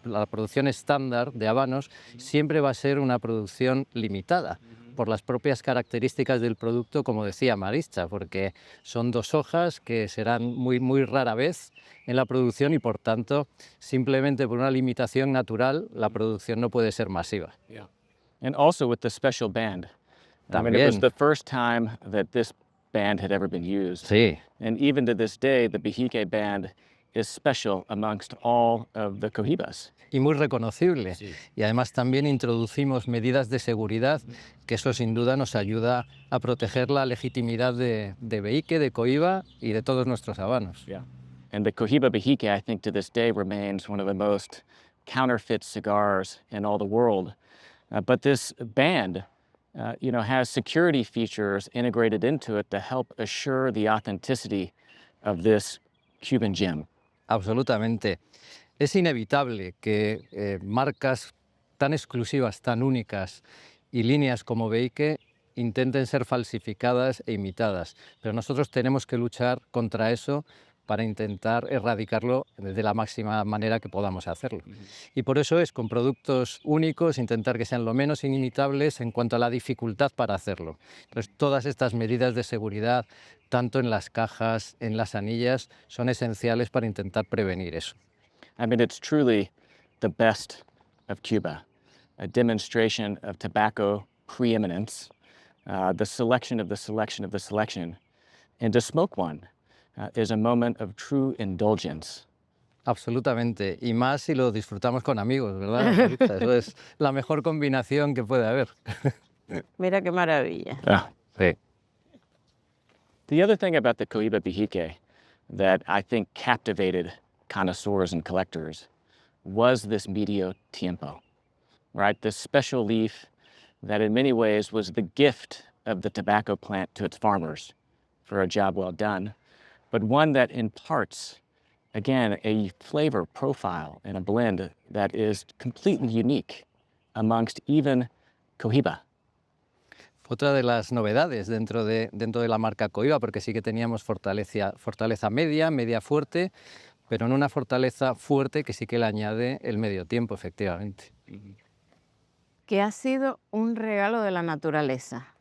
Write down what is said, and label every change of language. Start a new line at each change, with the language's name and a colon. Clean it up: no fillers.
Spanish: producción estándar de habanos, siempre va a ser una producción limitada por las propias características del producto, como decía Maritza, porque son 2 hojas que serán muy rara vez en la producción y por tanto, simplemente por una limitación natural, la producción no puede ser masiva.
English: Yeah. And also with the special band. I mean, it was
Spanish: También.
English: the first time that this band had ever been used.
Spanish: Sí.
English: And even to this day, the Bejique band is special amongst all of the Cohibas.
Spanish: Y muy reconocible. Sí. Y además también introducimos medidas de seguridad, que eso sin duda nos ayuda a proteger la legitimidad de Behique, de Cohiba y de todos nuestros habanos.
English: Yeah. And the Cohiba Bejique, I think to this day, remains one of the most counterfeit cigars in all the world. But this band, you know, has security features integrated into it to help assure the authenticity of this Cuban gem.
Spanish: Absolutamente. Es inevitable que marcas tan exclusivas, tan únicas y líneas como Behique intenten ser falsificadas e imitadas, pero nosotros tenemos que luchar contra eso para intentar erradicarlo de la máxima manera que podamos hacerlo. Y por eso es con productos únicos, intentar que sean lo menos inimitables en cuanto a la dificultad para hacerlo. Entonces, todas estas medidas de seguridad, tanto en las cajas, en las anillas, son esenciales para intentar prevenir eso.
English: I mean, it's truly the best of Cuba, a demonstration of tobacco preeminence, the selection of the selection of the selection. And to smoke one is a moment of true indulgence.
Spanish: Absolutamente, y más si lo disfrutamos con amigos, ¿verdad, Maritza? Eso es la mejor combinación que puede haber. Mira qué maravilla.
English: Yeah.
Spanish: Sí.
English: The other thing about the Cohiba Bejique, that I think captivated connoisseurs and collectors was this medio tiempo, right? This special leaf that in many ways was the gift of the tobacco plant to its farmers for a job well done, but one that imparts, again, a flavor profile and a blend that is completely unique amongst even Cohiba.
Spanish: Otra de las novedades dentro de la marca Cohiba, porque sí que teníamos fortaleza media, media fuerte, pero en una fortaleza fuerte que sí que le añade el medio tiempo, efectivamente. Que ha sido un regalo de la naturaleza.